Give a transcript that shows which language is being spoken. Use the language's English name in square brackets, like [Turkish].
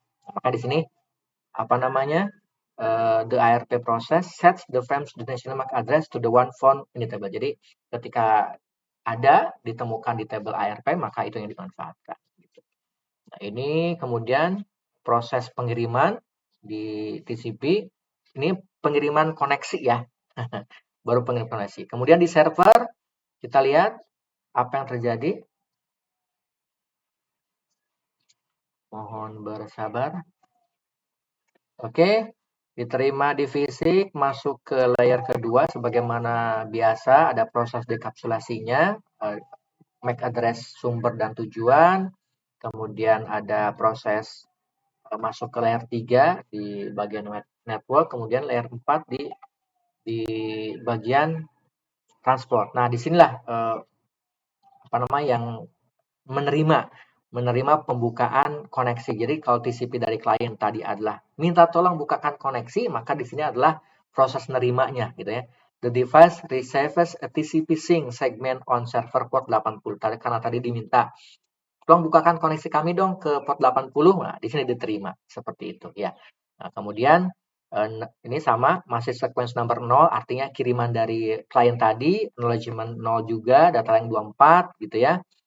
[Indonesian] Maka di sini [English] the ARP process sets the frame's destination MAC address to the one found in the table. [Indonesian] Jadi ketika ada ditemukan di table ARP, maka itu yang dimanfaatkan. Nah, ini kemudian proses pengiriman di TCP. Ini pengiriman koneksi ya. Baru pengiriman koneksi. Kemudian di server kita lihat apa yang terjadi. Mohon bersabar. Oke, diterima di fisik, masuk ke layer kedua sebagaimana biasa, ada proses dekapsulasinya, MAC address sumber dan tujuan, kemudian ada proses masuk ke layer 3 di bagian network, kemudian layer 4 di bagian transport. Nah, disinilah yang menerima pembukaan koneksi. Jadi kalau TCP dari klien tadi adalah minta tolong bukakan koneksi, maka di sini adalah proses nerimanya gitu ya. [English] The device receives a TCP sync segment on server port 80. [Indonesian] Karena tadi diminta tolong bukakan koneksi kami dong ke port 80. Nah, di sini diterima seperti itu ya. Nah, kemudian ini sama, masih sequence number 0, artinya kiriman dari klien tadi, acknowledgement 0 juga, data yang 24 gitu ya.